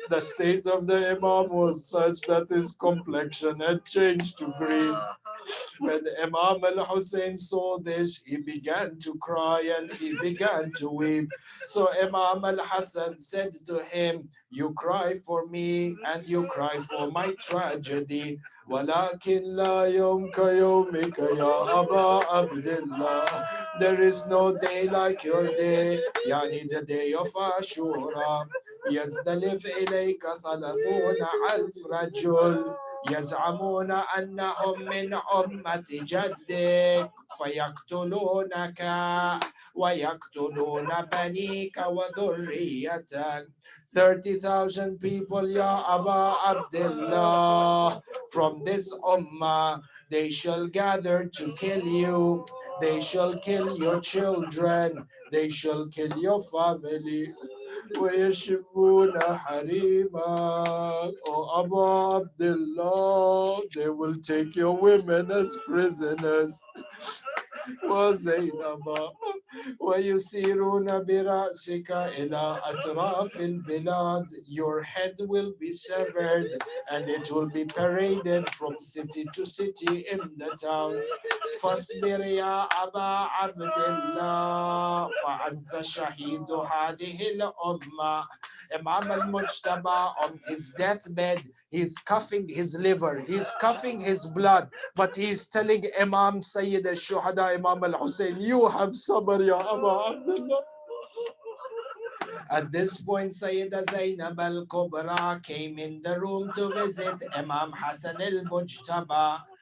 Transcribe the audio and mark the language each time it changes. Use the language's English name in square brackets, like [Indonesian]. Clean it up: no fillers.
[English] The state of the Imam was such that his complexion had changed to green. When Imam al Hussein saw this, he began to cry and he began to weep. So Imam al Hasan said to him, "You cry for me and you cry for my tragedy. [Arabic] ولكن لا يوم كيومك يا أبا عبد الله. [English] There is no day like your day, [Arabic] يعني [English] the day of Ashura. [Arabic] يزدلف إليك 30,000 رجل. يزعمون أنهم من أمة جدك فيقتلونك ويقتلون بنيك وذريتك." [English] 30,000 people, Ya Aba Abdullah, from this ummah, they shall gather to kill you. They shall kill your children. They shall kill your family. [Arabic] ويشبون حريمك. [English] Oh Abu Abdullah, they will take your women as prisoners. [Arabic] وزينب ويسيرون برأسك إلى أطراف البلاد. [English] Your head will be severed and it will be paraded from city to city in the towns. [Arabic] فاصبر يا أبا عبد الله فأنت شهيد هذه الأمة. [English] Imam al-Mujtaba on his deathbed, he's coughing his liver, he's coughing his blood, but he's telling Imam Sayyid al-Shuhada Imam al-Hussein, "You have sabr, Ya Aba Abdullah." At this point, Sayyida Zainab al-Kubra came in the room to visit Imam Hassan al-Mujtaba.